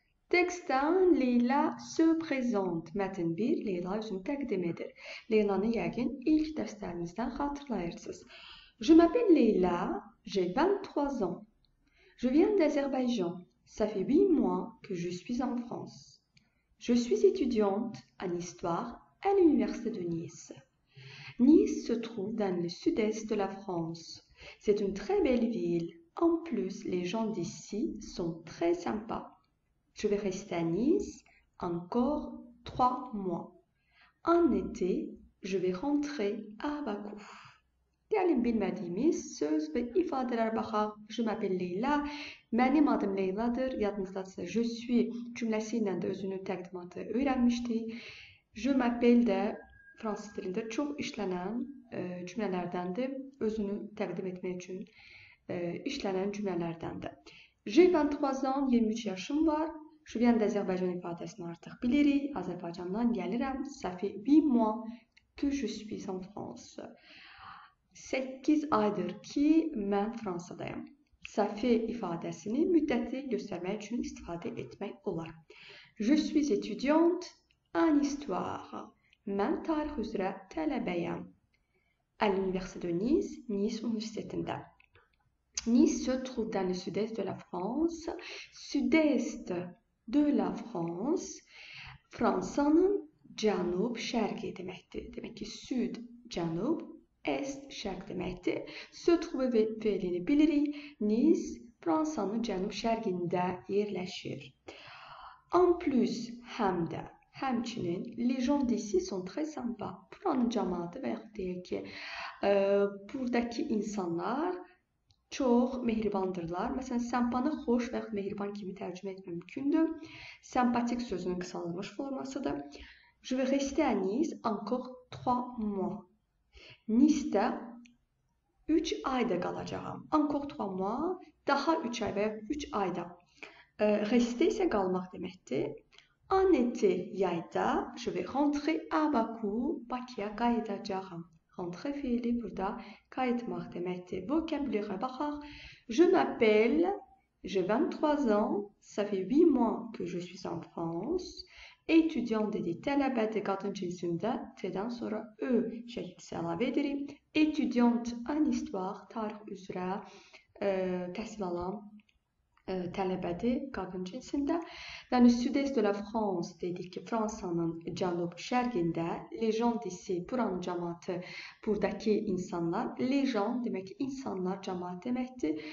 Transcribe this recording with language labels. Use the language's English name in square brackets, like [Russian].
[Azerbaijani] Tekstdən Leyla se prezent. Mətn 1 Leyla özünü təqdim edir. Leylanı yəqin ilk dərslərimizdən xatırlayırsınız. [French] Je m'appelle Leyla, j'ai 23 ans. Je viens d'Azerbaïdjan. Ça fait 8 mois que je suis en France. Je suis étudiante en histoire à l'université de Nice. Nice se trouve dans le sud-est de la France. C'est une très belle ville. En plus, les gens d'ici sont très sympas. Je vais rester à Nice encore 3 mois. En été, je vais rentrer à Bakou. [Azerbaijani] Gəlin bilmədiyimiz söz və ifadələr baxaq. [French] Je m'appelle Leyla. [Azerbaijani] Mənim adım Leyladır. Yadınızdadırsa, [French] je suis [Azerbaijani] cümləsi ilə də özünü təqdimatı öyrənmişdik. [French] Je m'appelle [Azerbaijani] də fransız dilində çox işlənən cümlələrdəndir. Özünü təqdim etmək üçün işlənən cümlələrdəndir. [French] J'ai 23 ans, [Azerbaijani] 23 yaşım var. [French] Je viens d'Azerbaïdjan [Azerbaijani] ifadəsini artıq bilirik. Azərbaycandan gəlirəm. [French] Ça fait 8 mois que je suis en France. [Azerbaijani] 8 aydır ki, mən Fransadayım. [French] Ça fait [Azerbaijani] ifadəsini müddəti göstərmək üçün istifadə etmək olar. [French] Je suis étudiante en histoire. [Azerbaijani] Mən tarix üzrə tələbəyəm. [French] À l'université de Nice, [Azerbaijani] Nice Universitetində. [French] Nice se trouve dans le sud-est de la France. [Azerbaijani] Sud-est de la France, Fransanın cənub-şərqi deməkdir. Demək ki, süd, cənub, est, şərq deməkdir. [French] Se trouve fe'lini bilirik. Nice, Fransanın cənub-şərqində yerləşir. En plus, [Azerbaijani] həm də, həmçinin, [French] les gens d'ici sont très sympas. [Azerbaijani] Buranın cəmaatı və yaxud deyək ki, buradakı insanlar çox mehribandırlar. Məsələn, sympanı xoş və yaxud mehriban kimi tərcümə etmək mümkündür. Sympatik sözünün qısalılmış formasıdır. [French] Je vais rester à Nice encore 3 mois. [Azerbaijani] Nice'də 3 ayda qalacağam. [French] Encore 3 mois, [Azerbaijani] daha 3 ay və ya 3 ayda. Rester isə qalmaq deməkdir. [French] En été, [Azerbaijani] yayda, [French] je vais rentrer à Bakou, [Azerbaijani] Bakıya qayıdacağam. Rentrer fiili burada qayıtmaq deməkdir. Vocabulaire baxaq. [French] Je m'appelle, j'ai 23 ans, ça fait 8 mois que je suis en France. Étudiant [Azerbaijani] dedi, tələbədir qadın cinsində, T-dən sonra Ö şəkilsi əlavə edirik. [French] Étudiante en histoire, [Azerbaijani] tarix üzrə təhsil alan tələbədir qadın cinsində. [French] Dans le sud-est de la France [Azerbaijani] dedik ki, Fransanın cənub-şərqində, [French] les gens d'ici, [Azerbaijani] buranın cəmaatı, buradakı insanlar, les gens demək ki, insanlar, cəmaat deməkdir.